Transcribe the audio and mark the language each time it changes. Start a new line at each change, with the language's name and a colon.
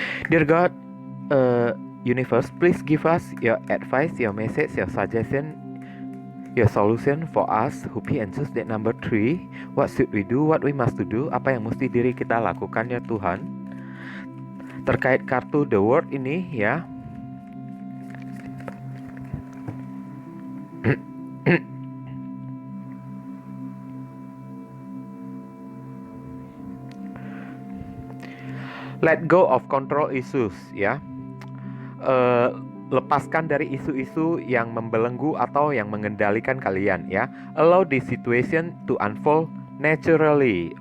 English: Dear God, Universe, please give us your advice, your message, your suggestion, your solution for us who pick and choose that number 3. What should we do? What we must to do?
Indonesian: Apa yang mesti diri kita lakukan ya Tuhan? Terkait kartu The World ini ya.
English: Let go of control issues
Indonesian: ya. Lepaskan dari isu-isu yang membelenggu atau yang mengendalikan kalian ya.
English: Allow the situation to unfold naturally.